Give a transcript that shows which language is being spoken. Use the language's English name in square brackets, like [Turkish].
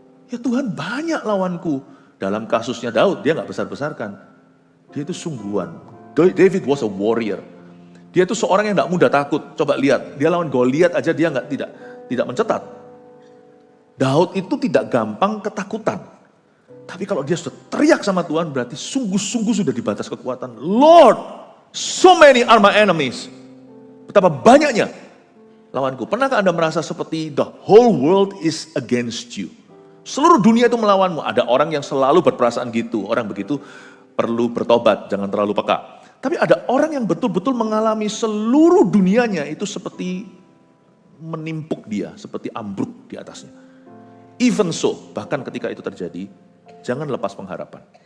[Indonesian] Ya Tuhan, banyak lawanku. Dalam kasusnya Daud, dia gak besar-besarkan. Dia itu sungguhan. David was a warrior. Dia itu seorang yang gak mudah takut. Coba lihat, dia lawan Goliat aja dia tidak mencetat. Daud itu tidak gampang ketakutan. Tapi kalau dia sudah teriak sama Tuhan, berarti sungguh-sungguh sudah di batas kekuatan. [English] Lord, so many are my enemies. Betapa banyaknya lawanku. [Indonesian] Pernahkah Anda merasa seperti the whole world is against you? Seluruh dunia itu melawanmu. Ada orang yang selalu berperasaan gitu. Orang begitu perlu bertobat, jangan terlalu peka. Tapi ada orang yang betul-betul mengalami seluruh dunianya itu seperti menimpuk dia, seperti ambruk di atasnya. Even so, bahkan ketika itu terjadi, jangan lepas pengharapan.